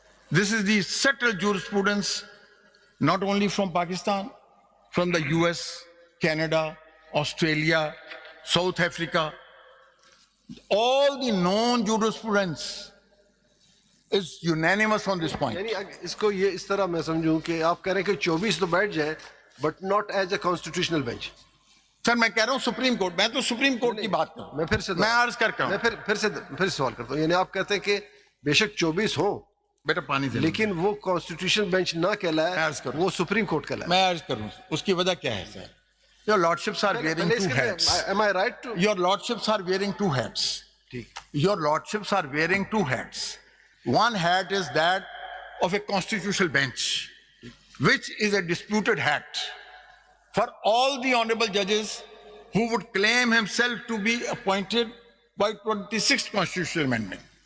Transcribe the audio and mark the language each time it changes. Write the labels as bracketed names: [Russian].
[English] This is the settled jurisprudence not only from Pakistan, from the US, Canada, Australia, South Africa. All the known jurisprudence is unanimous on this point. [Urdu] یعنی اس کو یہ اس طرح میں سمجھوں کہ آپ کہہ رہے ہیں کہ 24 تو بیٹھ جائیں [English] But not as a constitutional bench. [Urdu] سر میں کہہ رہا ہوں سپریم کورٹ، میں تو سپریم کورٹ کی بات کروں. میں پھر سے میں عرض کر میں پھر سوال کرتا ہوں. یعنی آپ کہتے ہیں کہ بے شک 24 ہوں بیٹا پانی دے لیکن وہ کانسٹیٹیوشن بینچ نہ کہلائے، عرض کروں. وہ سپریم کورٹ کہلائے. میں عرض کروں اس کی وجہ کیا ہے سر؟ [English] Your lordships are wearing two hats. Am I right to? Your lordships are wearing two hats. Your lordships are wearing two hats. One hat is that of a constitutional bench, which is a disputed hat for all the honorable judges who would claim himself to be appointed by 26th constitutional amendment.